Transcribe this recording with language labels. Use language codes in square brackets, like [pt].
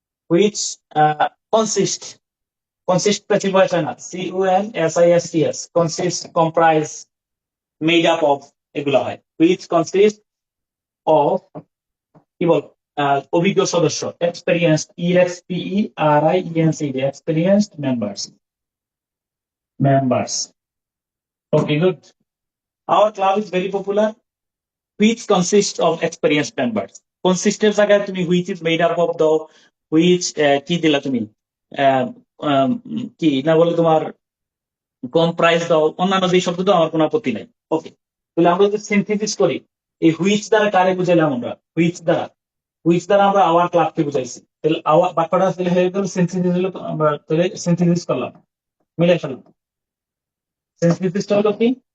[en] which consist, consist [bn] passive voice হয় না, [en] CONSISTS, consist, comprise, made up of, [bn] এগুলো হয়। [en] which consist of, [bn] কি বল, অভিজ্ঞ সদস্য, [en] Experienced, EXPERIENCED, experienced members. Okay, good. Our club is very popular, which consists of experienced members. [bn] Consist এর জায়গায় তুমি [en] which is made up of [bn] দাও, which কি দিলা তুমি, আহ, কি না বলে তোমার কম্প্রাইজ দাও, অন্যান্য যে শব্দ দাও, আমার কোনো আপত্তি নাই। ওকে, তাহলে আমরা যদি সিনথেসিস করি, এই হুইচ দ্বারা কারে বুঝাইলাম আমরা? হুইচ দ্বারা আমরা আওয়ার ক্লাবকে বুঝাইছি। তাহলে আওয়ার বাক্যটা তাহলে হয়ে গেল সিনথেসিস, হলো আমরা তাহলে সিনথেসিস করলাম, মিলাই ফেললাম। সিনথেসিসটা হলো কি?